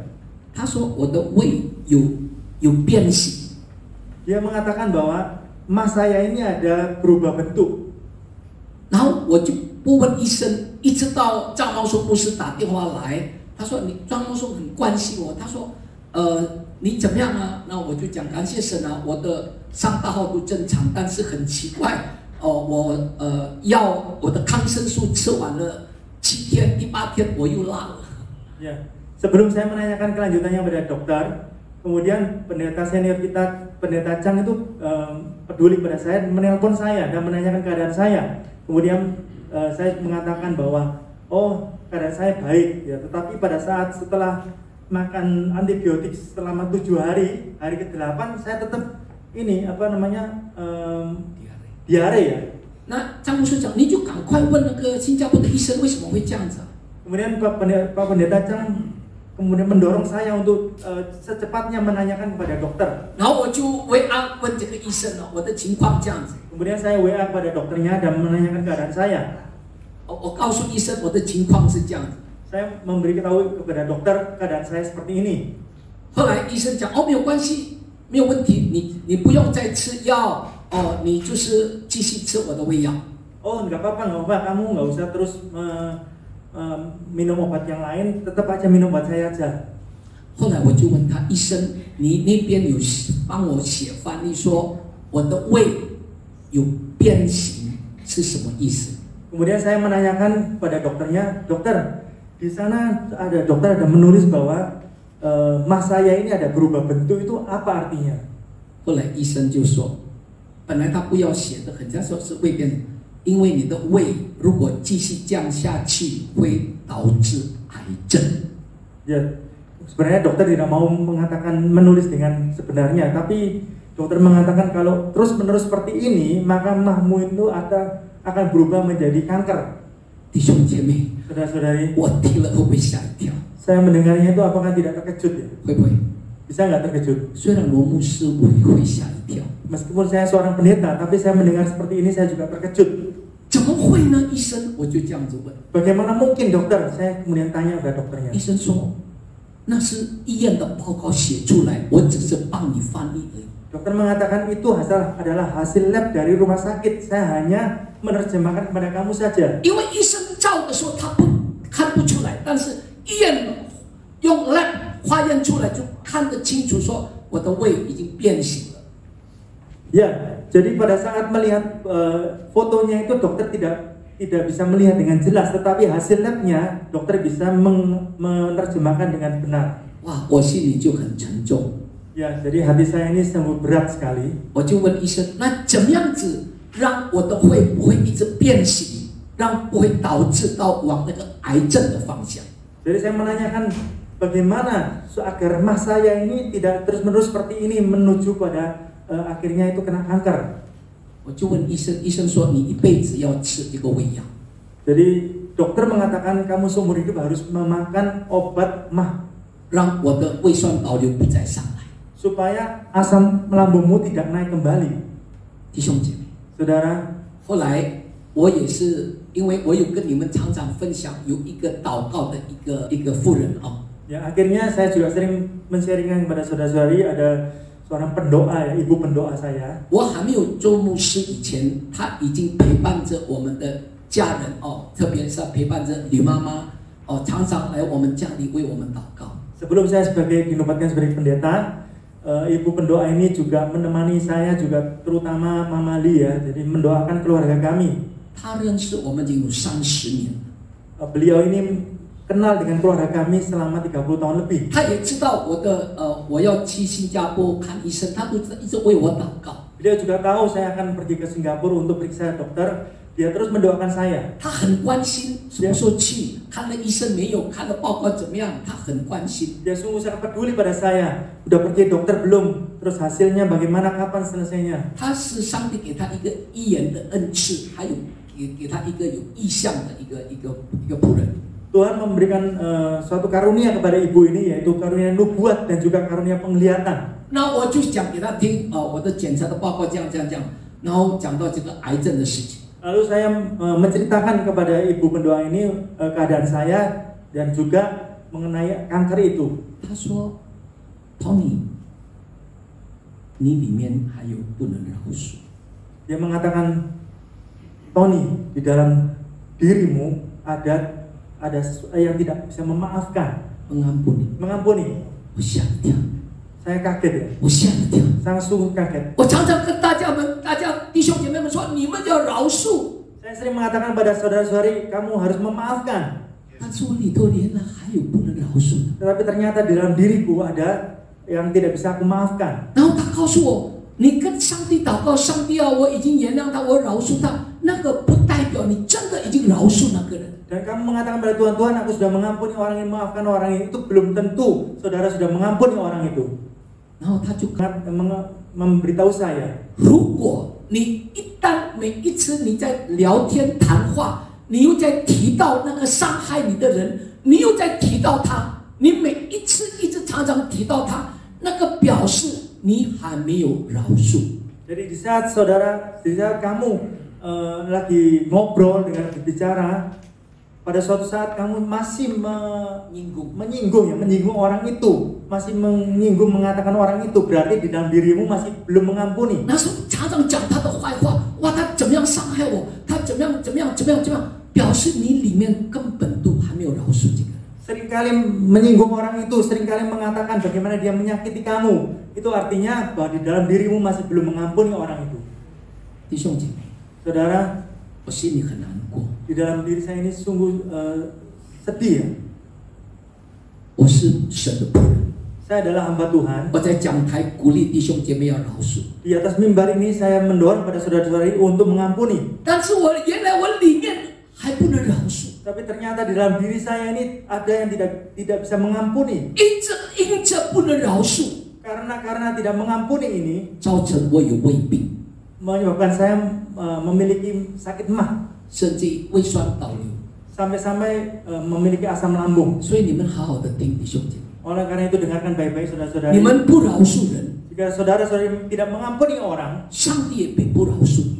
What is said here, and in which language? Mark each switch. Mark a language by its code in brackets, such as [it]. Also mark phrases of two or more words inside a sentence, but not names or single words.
[zh] 他说我的胃有变形。 [id] Dia mengatakan bahwa mas saya ini ada berubah bentuk. [zh] 然后我就不问医生，一直到张茂松牧师打电话来，他说你张茂松很关心我，他说你怎么样啊？那我就讲感谢神啊，我的上大号都正常，但是很奇怪我我的抗生素吃完了7天，第8天我又辣了。 [id] Ya, sebelum saya menanyakan kelanjutannya pada dokter, kemudian pendeta senior kita, pendeta Chang itu peduli pada saya, menelpon saya dan menanyakan keadaan saya. Kemudian saya mengatakan bahwa keadaan saya baik ya, tetapi pada saat setelah makan antibiotik selama 7 hari, hari ke-8 saya tetap ini diare ya. [zh] 那张牧师讲，你就赶快问那个新加坡的医生为什么会这样子。 [id] Kemudian Pak Pendeta Chang kemudian mendorong saya untuk secepatnya menanyakan kepada dokter. [zh] 然后我就WA问这个医生了，我的情况这样子。 [id] Kemudian saya WA kepada dokternya dan menanyakan keadaan saya. [zh] 我告诉医生我的情况是这样子。 [id] Saya memberitahu kepada dokter keadaan saya seperti ini. [zh] 后来医生讲没有关系，没有问题，你不用再吃药你就是继续吃我的胃药。 [id] Nggak apa-apa, kamu nggak usah terus minum obat yang lain, tetap aja minum obat saya aja. [zh] 后来我就问他，医生，你那边有帮我写翻译说我的胃有变形是什么意思？ [id] Kemudian saya menanyakan pada dokternya, dokter, di sana dokter ada menulis bahwa mas saya ini ada berubah bentuk, itu apa artinya? [zh] 后来医生就说，本来他不要写的，很像说是胃变，因为你的胃如果继续降下去，会导致癌症。 [id] Ya, sebenarnya dokter tidak mau menulis dengan sebenarnya, tapi dokter mengatakan kalau terus-menerus seperti ini, maka mahmu itu akan berubah menjadi kanker. [zh] 弟兄姐妹， [id] Saudara-saudari, [zh] 我听了会不会吓一跳？ [id] saya mendengarnya itu apakah tidak terkejut ya? [zh] 会不会？ [id] Bisa nggak terkejut? [zh] 虽然罗牧师我也会吓一跳， [id] Meskipun saya seorang pendeta, tapi saya mendengar seperti ini saya juga terkejut. [zh] 怎么会呢？医生，我就这样子问。 [id] Bagaimana mungkin dokter? Saya kemudian tanya kepada dokternya. [zh] 医生说，那是医院的报告写出来，我只是帮你翻译而已。 [id] Dokter mengatakan itu adalah hasil lab dari rumah sakit. Saya hanya menerjemahkan kepada kamu saja. [zh] 因为医生照的时候他看不出来，但是医院用 lab 化验出来就看得清楚，说我的胃已经变形了。 [id] Ya, jadi pada saat melihat fotonya itu dokter tidak bisa melihat dengan jelas, tetapi hasil labnya dokter bisa menerjemahkan dengan benar. [zh] 哇，我心里就很沉重。 [id] Ya, jadi hati saya ini sungguh berat sekali. [zh] 我就问医生，那怎么样子让我的胃不会一直变形，让不会导致到往那个癌症的方向？ [id] Jadi saya menanyakan bagaimana agar mah saya ini tidak terus-menerus seperti ini menuju pada akhirnya itu kena kanker. [zh] 我就问医生，医生说你一辈子要吃这个胃药。 [id] Jadi dokter mengatakan kamu seumur hidup harus memakan obat mah [zh] 让我的胃酸倒流不再上来。 [id] supaya asam lambungmu tidak naik kembali. [zh] 弟兄姐妹， [id] Saudara, [zh] 后来我也是，因为我有跟你们常常分享，有一个祷告的一个妇人啊。 [id] ya akhirnya saya juga sering men-sharingkan kepada saudara-saudari, ada seorang pendoa ya, ibu pendoa saya. [zh] 我还没有做牧师以前，他已经陪伴着我们的家人哦，特别是陪伴着吕妈妈哦，常常来我们家里为我们祷告。 [id] Sebelum saya dinobatkan sebagai pendeta, ibu pendoa ini juga menemani saya juga, terutama Mama Li ya, jadi mendoakan keluarga kami. [zh] 他认识我们已经有30年， [id] Beliau ini kenal dengan keluarga kami selama 30 tahun lebih. [zh] 他也知道我要去新加坡看医生，他都一直为我祷告。 [id] Beliau juga tahu saya akan pergi ke Singapura untuk periksa dokter. Dia terus mendoakan saya. [zh] 他很关心什么时候去，看了医生没有，看了报告怎么样，他很关心。 [id] Dia sungguh sangat peduli pada saya. Udah pergi dokter belum? Terus hasilnya bagaimana? Kapan selesainya? [zh] 他是上帝给他一个医言的恩赐，还有给他一个有意向的一个仆人。 [id] Tuhan memberikan suatu karunia kepada ibu ini, yaitu karunia nubuat dan juga karunia penglihatan. [zh] 那我就讲给他听，我的检查的报告这样，然后讲到这个癌症的事情。 [id] Lalu saya menceritakan kepada ibu pendoa ini keadaan saya dan juga mengenai kanker itu. [zh] 他说 ，Tony， 你里面还有不能饶恕。 [id] Dia mengatakan, Tony, di dalam dirimu ada yang tidak bisa memaafkan, mengampuni. [zh] 我吓一跳， [id] Saya kaget ya, [zh] 我吓一跳。 [id] sangat sungguh kaget. [zh] 我常常跟大家弟兄姐妹们说，你们要饶恕。 [id] Saya sering mengatakan pada saudara-saudari, kamu harus memaafkan. [zh] 但是我里头原来还有不能饶恕的。 [id] Tetapi ternyata di dalam diriku ada yang tidak bisa aku maafkan. [zh] 然后他告诉我，你跟上帝祷告，上帝啊，我已经原谅他，我饶恕他，那个不代表你真的已经饶恕那个人。 [id] Dan kamu mengatakan pada Tuhan, Tuhan aku sudah mengampuni orang ini, memaafkan orang ini. Itu belum tentu saudara sudah mengampuni orang itu. [zh] 然后他就 [id] memberitahu saya, [zh] 如果你一旦每一次你在聊天谈话，你又在提到那个伤害你的人，你又在提到他，你每一次一直常常提到他，那个表示你还没有饶恕。 [id] Jadi di saat kamu lagi ngobrol dengan berbicara, pada suatu saat kamu masih menyinggung orang itu, masih mengatakan orang itu, berarti di dalam dirimu masih belum mengampuni. [zh] 那时候常常讲他的坏话，哇，他怎么样伤害我，他怎么样，表示你里面根本都还没有饶恕这个人。 [id] Seringkali menyinggung orang itu, seringkali mengatakan bagaimana dia menyakiti kamu. Itu artinya bahwa di dalam dirimu masih belum mengampuni orang itu. [zh] 弟兄姐妹， [id] Saudara, [zh] 我心里很难过。 [id] di dalam diri saya ini sungguh sedih ya. [zh] 我是神的仆人， [id] Saya adalah hamba Tuhan. [zh] 我在讲台鼓励弟兄姐妹要饶恕。 [id] Di atas mimbar ini saya mendorong pada saudara-saudari untuk mengampuni. [zh] 但是原来我里面还不能饶恕， [id] Tapi ternyata di dalam diri saya ini ada yang tidak bisa mengampuni. [zh] 因着不能饶恕， [id] Karena tidak mengampuni ini [zh] 造成我有胃病， [id] menyebabkan saya memiliki sakit mah, [zh] 甚至胃酸倒流。 [id] sampai memiliki asam lambung. [zh] 所以你们好好的听弟兄姐妹， [id] Oleh karena itu dengarkan baik-baik [zh] 你 [id] saudara-saudari. [zh] 们不饶恕人， [id] Jika saudara-saudari tidak mengampuni orang, [zh] 上帝也必不饶恕你。